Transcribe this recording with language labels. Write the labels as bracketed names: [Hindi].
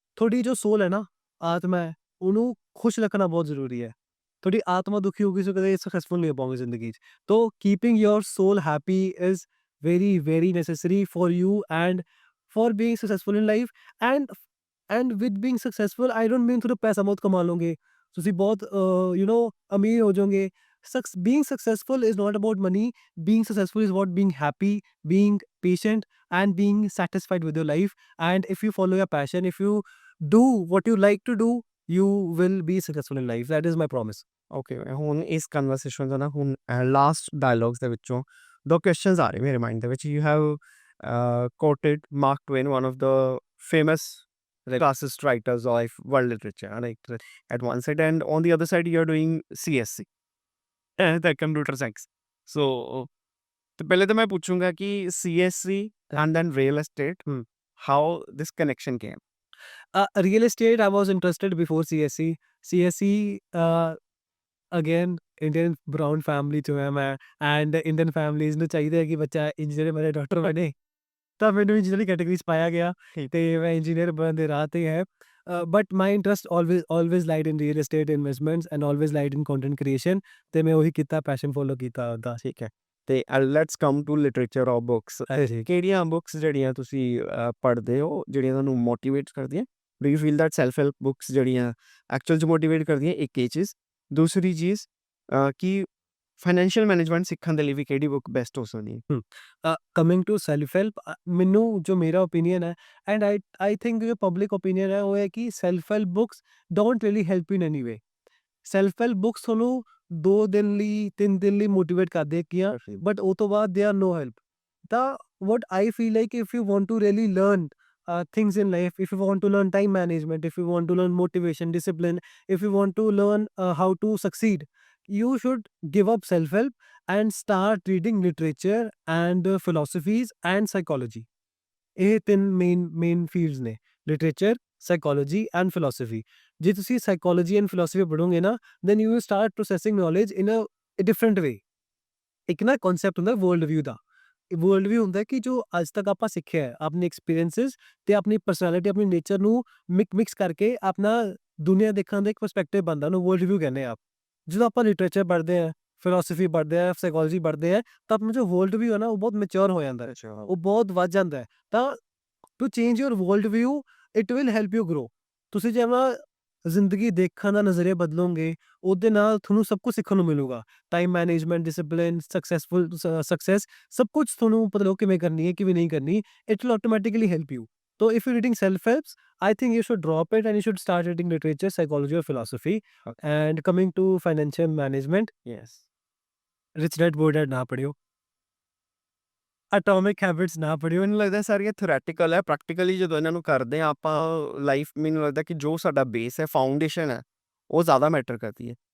[Punjabi] ਤੁਹਾਡੀ ਜੋ ਸੋਲ ਹੈ ਨਾ, ਆਤਮਾ ਹੈ, ਉਹਨੂੰ ਖੁਸ਼ ਰੱਖਣਾ ਬਹੁਤ ਜ਼ਰੂਰੀ ਹੈ। ਤੁਹਾਡੀ ਆਤਮਾ ਦੁਖੀ ਹੋਊਗੀ ਤੁਸੀਂ ਕਦੇ ਸਕਸੈਸਫੁਲ ਨਹੀਂ ਹੋ ਪਾਓਗੇ ਜ਼ਿੰਦਗੀ 'ਚ। [English] ਤੋ keeping your soul happy is very very necessary for you and for being successful in life। and with being successful I don't mean [Punjabi] ਤੁਹਾਨੂੰ ਪੈਸਾ ਬਹੁਤ ਕਮਾ ਲਓਗੇ, ਤੁਸੀਂ ਬਹੁਤ ਅਮੀਰ ਹੋ ਜਾਓਗੇ। [English] being successful is not about money, being successful is about being happy, being patient and being satisfied with your life। and if you follow your passion, if you do what you like to do, you will be successful in life, that is my promise। [Punjabi] Okay, ਹੁਣ ਇਸ conversation ਦਾ ਨਾ ਹੁਣ last dialogues ਦੇ ਵਿੱਚੋਂ 2 questions ਆ ਰਹੇ ਮੇਰੇ mind ਦੇ ਵਿੱਚ। [English] You have quoted Mark Twain, one of the famous classicist writers of world literature, right? At one side, and on the other side, you're doing CSC, the computer science. So, [Hindi] तो पहले तो मैं पूछूंगा कि [English] CSC and then real estate, how this connection came? Real estate, I was interested before CSE। [Punjabi] CSE, [English] again Indian brown family [Punjabi] 'ਚੋਂ ਹਾਂ ਮੈਂ, and Indian families ਨੂੰ ਚਾਹੀਦਾ ਹੈ ਕਿ ਬੱਚਾ ਇੰਜੀਨੀਅਰ ਬਣੇ, ਡਾਕਟਰ ਬਣੇ। ਤਾਂ ਮੈਨੂੰ ਇੰਜੀਨੀਅਰਿੰਗ ਕੈਟੇਗਰੀ 'ਚ ਪਾਇਆ ਗਿਆ ਤੇ ਮੈਂ ਇੰਜੀਨੀਅਰ ਬਣਨ ਦੇ ਰਾਹ ਤੇ ਹੈ। [English] but my interest always lied in real estate investments and always lied in content creation, [Punjabi] ਤੇ ਮੈਂ ਉਹੀ ਕੀਤਾ, ਪੈਸ਼ਨ ਫੋਲੋ ਕੀਤਾ ਉਹਦਾ। ਠੀਕ ਹੈ, [English] ਤੇ let's come to literature of books. [Punjabi] ਹਾਂਜੀ। ਕਿਹੜੀਆਂ ਬੁੱਕਸ ਜਿਹੜੀਆਂ ਤੁਸੀਂ ਪੜ੍ਹਦੇ ਹੋ ਜਿਹੜੀਆਂ ਤੁਹਾਨੂੰ ਮੋਟੀਵੇਟ ਕਰਦੀਆਂ? [English] do you feel that self help books [Punjabi] ਜਿਹੜੀਆਂ ਐਕਚੁਅਲ 'ਚ ਮੋਟੀਵੇਟ ਕਰਦੀਆਂ? ਇੱਕ ਇਹ ਚੀਜ਼। ਦੂਸਰੀ ਚੀਜ਼ ਕਿ ਫਾਈਨੈਂਸ਼ੀਅਲ ਮੈਨੇਜਮੈਂਟ ਸਿੱਖਣ ਦੇ ਲਈ ਵੀ ਕਿਹੜੀ ਬੁੱਕ ਬੈਸਟ ਹੋ ਸਕਦੀ ਹੈ? [English] coming to self help, [Punjabi] ਮੈਨੂੰ ਜੋ ਮੇਰਾ ਓਪੀਨੀਅਨ ਹੈ [English] and I think [Punjabi] ਜੋ ਪਬਲਿਕ ਓਪੀਨੀਅਨ ਹੈ ਉਹ ਹੈ ਕਿ [English] Self help books don't really help in any way. [Punjabi] Self help books ਤੁਹਾਨੂੰ 2 ਦਿਨ ਲਈ 3 ਦਿਨ ਲਈ ਮੋਟੀਵੇਟ ਕਰਦੇ ਕੀਆਂ, ਬਟ ਉਹ ਤੋਂ ਬਾਅਦ [English] They are no help. ਤਾਂ what I feel like, if you want to really learn things in life, if you want to learn time management, if you want to learn motivation, discipline, if you want to learn how to succeed, you should give up self-help and start reading literature and philosophies and psychology। [Punjabi] ਇਹ 3 main fields ਨੇ, literature, psychology and philosophy. ਜੇ ਤੁਸੀਂ psychology and philosophy ਪੜ੍ਹੋਗੇ ਨਾ, [English] then you will start processing knowledge in a different way। [Punjabi] ਇੱਕ ਨਾ concept ਹੁੰਦਾ world view ਦਾ। World view ਹੁੰਦਾ ਕਿ ਜੋ ਅੱਜ ਤੱਕ ਆਪਾਂ ਸਿੱਖਿਆ ਹੈ, ਆਪਣੇ ਐਕਸਪੀਰੀਐਂਸਿਸ ਤੇ ਆਪਣੀ ਪਰਸਨੈਲਿਟੀ, ਆਪਣੀ ਨੇਚਰ ਨੂੰ ਮਿਕਸ ਕਰਕੇ ਆਪਣਾ ਦੁਨੀਆ ਦੇਖਣ ਦਾ ਇੱਕ ਪਰਸਪੈਕਟਿਵ ਬਣਦਾ, ਉਹਨੂੰ ਵਰਲਡ ਵਿਊ ਕਹਿੰਦੇ ਆ। ਜਦੋਂ ਆਪਾਂ ਲਿਟਰੇਚਰ ਪੜ੍ਹਦੇ ਹਾਂ, ਫਿਲਾਸਫੀ ਪੜ੍ਹਦੇ ਹਾਂ, ਸਾਈਕੋਲੋਜੀ ਪੜ੍ਹਦੇ ਹਾਂ, ਤਾਂ ਆਪਣਾ ਜੋ ਵਰਲਡ ਵਿਊ ਹੈ ਨਾ ਉਹ ਬਹੁਤ ਮੈਚੁਰ ਹੋ ਜਾਂਦਾ ਹੈ, ਉਹ ਬਹੁਤ ਵੱਧ ਜਾਂਦਾ ਹੈ। [English] ਤਾਂ to change your world view it will help you grow. [Punjabi] ਤੁਸੀਂ ਜੇ ਆਪਣਾ ਜ਼ਿੰਦਗੀ ਦੇਖਣ ਦਾ ਨਜ਼ਰੀਆ ਬਦਲੋਗੇ, ਉਹਦੇ ਨਾਲ ਤੁਹਾਨੂੰ ਸਭ ਕੁਝ ਸਿੱਖਣ ਨੂੰ ਮਿਲੂਗਾ। ਟਾਈਮ ਮੈਨੇਜਮੈਂਟ, ਡਿਸਿਪਲਿਨ, ਸਕਸੈਸ, ਸਭ ਕੁਝ ਤੁਹਾਨੂੰ ਪਤਾ ਲੱਗੂ ਕਿਵੇਂ ਕਰਨੀ ਹੈ, ਕਿਵੇਂ ਨਹੀਂ ਕਰਨੀ। [English] It will automatically help you. So if you're reading self-helps, I think you should drop it and you should start reading literature, psychology or philosophy। Okay. And coming to financial management, yes. [Punjabi] Rich Dad Poor Dad ਨਾ ਪੜ੍ਹਿਓ, Atomic Habits ਨਾ ਪੜ੍ਹਿਓ। ਮੈਨੂੰ ਲੱਗਦਾ ਸਾਰੀਆਂ theoretical ਹੈ, practically ਜਦੋਂ ਇਹਨਾਂ ਨੂੰ ਕਰਦੇ ਹਾਂ ਆਪਾਂ ਲਾਈਫ, ਮੈਨੂੰ ਲੱਗਦਾ ਕਿ ਜੋ ਸਾਡਾ ਬੇਸ ਹੈ, ਫਾਊਂਡੇਸ਼ਨ ਹੈ, ਉਹ ਜ਼ਿਆਦਾ ਮੈਟਰ ਕਰਦੀ ਹੈ।